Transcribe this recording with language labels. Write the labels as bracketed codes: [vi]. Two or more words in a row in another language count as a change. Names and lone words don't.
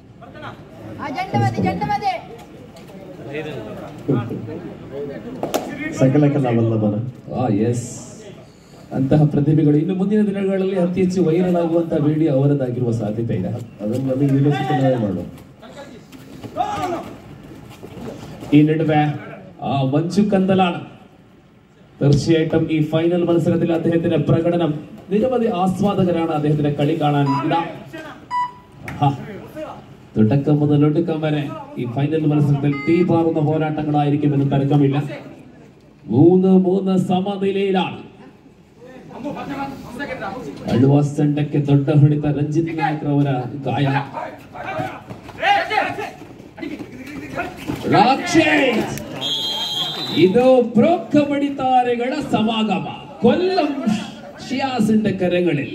[kn] ಸಕಲ ಕಲಾವಲ್ಲಭನ ಎಸ್, ಅಂತಹ ಪ್ರತಿಭೆಗಳು ಇನ್ನು ಮುಂದಿನ ದಿನಗಳಲ್ಲಿ ಅತಿ ಹೆಚ್ಚು ವೈರಲ್ ಆಗುವಂತಹ ವಿಡಿಯೋ ಅವರದಾಗಿರುವ ಸಾಧ್ಯತೆ ಇದೆ. ಅದನ್ನು ನಮಗೆ ಯೂನಿವರ್ಸಿಟಿ ಮಾಡು. ಈ ನಡುವೆ ಮಂಚು ಕಂದಲಾಣ [ml] തീർച്ചയായിട്ടും ഈ ഫൈനൽ മത്സരത്തിൽ അദ്ദേഹത്തിന്റെ പ്രകടനം നിരവധി ആസ്വാദകരാണ് അദ്ദേഹത്തിന്റെ കളി കാണാൻ തുടക്കം മുതൽ ഒടുക്കം വരെ ഈ ഫൈനൽ മത്സരത്തിൽ തീപാറുന്ന പോരാട്ടങ്ങളായിരിക്കുമെന്ന് തർക്കമില്ല. 3-3 സമനിലയിലാണ്. [kn] ಅಳ್ವಾಸ್ ತಂಡಕ್ಕೆ ದೊಡ್ಡ ಹೊಡೆತ ರಂಜಿತ್ ನಾಯಕರವರ ಗಾಯ. ಇದು ಪ್ರೊ ಕಬಡ್ಡಿ ತಾರೆಗಳ ಸಮಾಗಮ. ಕೊಲ್ಲಂ ಶಿಯಾಸಿಂದ ಕರೆಗಳಲ್ಲಿ